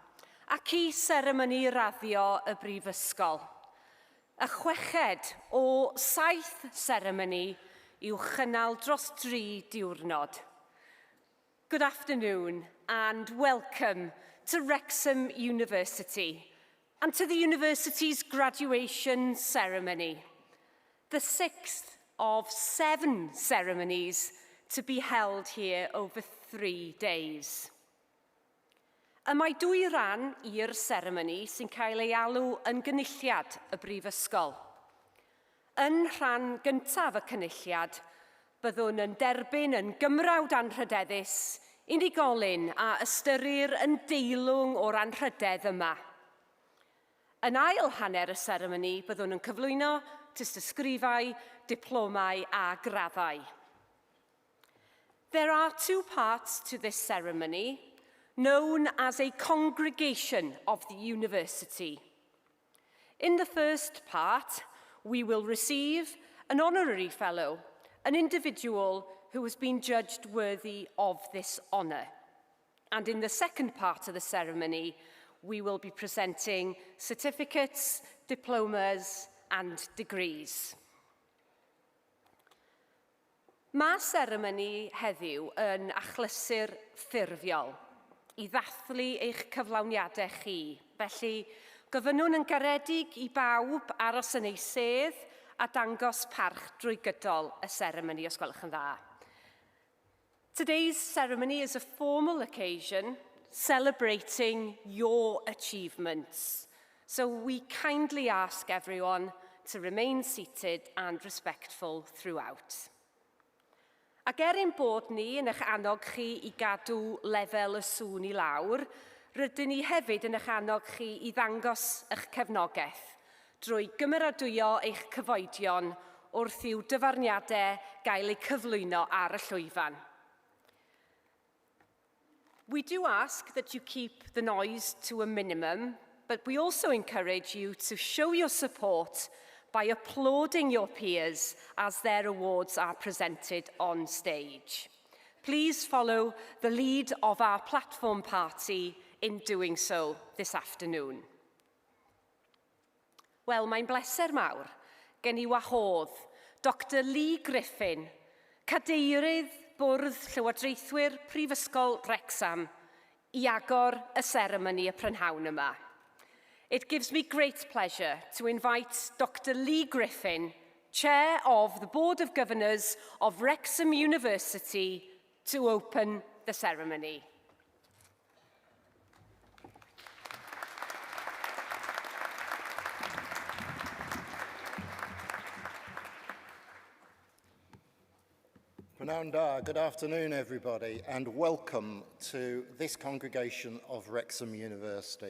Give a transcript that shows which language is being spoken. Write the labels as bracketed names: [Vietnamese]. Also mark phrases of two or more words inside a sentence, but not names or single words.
[Welsh] ac i seremoni raddio y Brifysgol. Y chweched o 7 seremoni i'w chynnal dros 3 diwrnod. [English] Good afternoon and welcome to Wrexham University and to the university's graduation ceremony, the 6th of 7 ceremonies to be held here over 3 days. [Welsh] Y mae 2 ran i'r seremoni sy'n cael ei alw yn gynulliad y Brifysgol. Yn rhan gyntaf y cynulliad, byddwn yn derbyn yn gymrawd anrhydeddus, unigolyn a ystyrir yn deilwng o'r anrhydedd yma. Yn ail hanner y seremoni, byddwn yn cyflwyno tystysgrifau, diplomau a graddau. [English] There are 2 parts to this ceremony, known as a congregation of the university. In the first part, we will receive an honorary fellow, an individual who has been judged worthy of this honour. And in the second part of the ceremony, we will be presenting certificates, diplomas, and degrees. [Welsh] Mae seremoni heddiw yn achlysur ffurfiol i ddathlu eich cyflawniadau chi. Felly, gofynnwn yn garedig i bawb aros yn ei sedd a dangos parch drwy gydol y seremoni, os gwelwch yn dda. [English] Today's ceremony is a formal occasion celebrating your achievements. So we kindly ask everyone to remain seated and respectful throughout. [Welsh] Ac bod ni yn eich annog chi i gadw lefel y sŵn i lawr, rydyn ni hefyd yn eich annog chi i ddangos eich cefnogaeth drwy gymeradwyo eich cyfoedion wrth i'w dyfarniadau gael eu cyflwyno ar y llwyfan. [English] We do ask that you keep the noise to a minimum, but we also encourage you to show your support by applauding your peers as their awards are presented on stage. Please follow the lead of our platform party in doing so this afternoon. [Welsh] Wel, mae'n bleser mawr gen I wahodd Dr Lee Griffin, Cadeirydd Bwrdd Llywodraethwyr Prifysgol Wrecsam, I agor y seremoni y prynhawn yma. [English] It gives me great pleasure to invite Dr Lee Griffin, Chair of the Board of Governors of Wrexham University, to open the ceremony. Good afternoon, everybody, and welcome to this congregation of Wrexham University.